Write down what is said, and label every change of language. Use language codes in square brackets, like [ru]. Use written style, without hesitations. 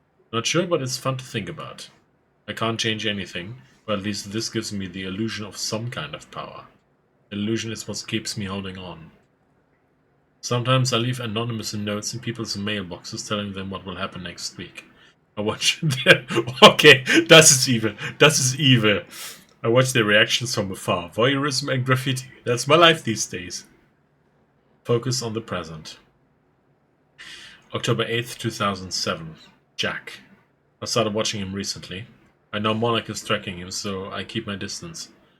[en] Not sure, but it's fun to think about. I can't change anything, but at least this gives me the illusion of some kind of power. The illusion is what keeps me holding on. Sometimes I leave anonymous notes in people's mailboxes telling them what will happen next week. I watch okay, [de] das ist [en] evil. [de] Das ist evil. [en] I watch their reactions from afar. Voyeurism and graffiti. That's my life these days. Focus on the present. October 8th, 2007. Jack. I started watching him recently. I know Monarch is tracking him, so I keep my distance.